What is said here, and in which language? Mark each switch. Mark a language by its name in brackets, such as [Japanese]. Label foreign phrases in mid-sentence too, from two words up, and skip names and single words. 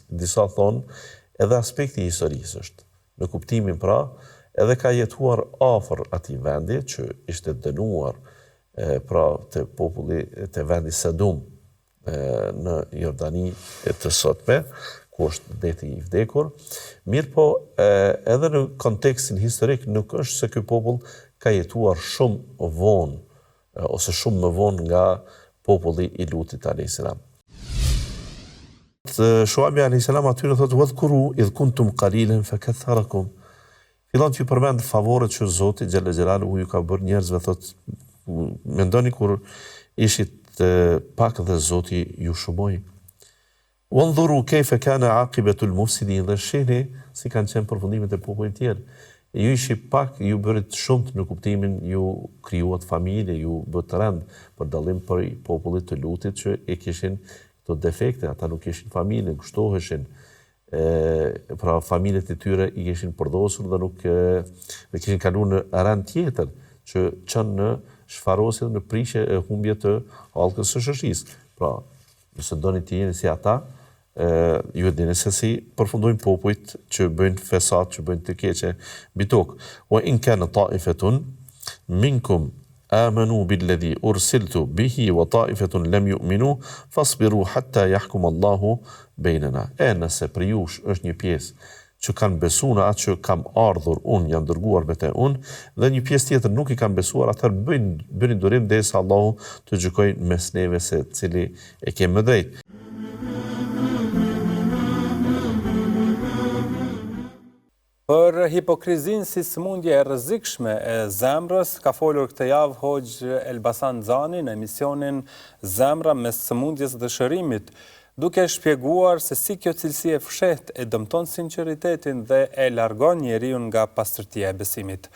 [Albanian] Disa thonë edhe aspekti i historisë është. Në kuptimin pra, edhe ka jetuar afër atij vendi që ishte dënuar pra të populli të vendi Sedum në Jordani e të sotme, ku është deti i vdekur. Mirë po, edhe në kontekstin historik nuk është se ky popull ka jetuar shumë vonë, ose shumë më vonë nga populli i Lutit a.s. Shuajbi a.s. atyre thotë, [Arabic] "واذكروا إذ كنتم قليلا فكثركم." [Albanian] Fillon të ju përmend favoret që Zoti [Arabic] جل جلاله [Albanian] ju ka bërë njerëzve, thotë, mendoni kur ishit pak dhe Zoti ju shumoi. [Arabic] وانظروا كيف كان عاقبة المفسدين, [Albanian] dhe shihni si kanë qenë përfundimet e popujve tjerë. Ju ishi pak, ju bërit shumë në kuptimin, ju krijuat familje, ju bët rend, për dallim për popullit të Lutit që e kishin këto defekte, ata nuk kishin familje, ngushtoheshin, pra familjet e tyre i kishin përdosur dhe nuk kishin kaluar në rend tjetër që çon në shfarosje, në prishje e humbje të hallkës së shoqërisë. Pra, nëse doni të jeni si ata, ju e dini se si përfundojnë popujt që bëjnë fesat, që bëjnë të keqe mbi tokë. [Arabic] وإن كان طائفة منكم آمنوا بالذي أرسلت به وطائفة لم يؤمنوا فاصبروا حتى يحكم الله بيننا. [Albanian] Nëse për jush është një pjesë që kanë besuar në atë që kam ardhur unë, janë dërguar me te unë, dhe një pjesë tjetër nuk i kanë besuar, atëherë bëni durim derisa Allahu të gjykojë mes neve se cili e ke më drejt. Për hipokrizin si sëmundje e rrezikshme e zemrës, ka folur këtë javë Hoxh Elbasan Xhani në emisionin Zemra mes sëmundjes dhe shërimit, duke shpjeguar se si kjo cilësi e fshehtë e dëmton sinqeritetin dhe e largon njeriu nga pastërtia e besimit.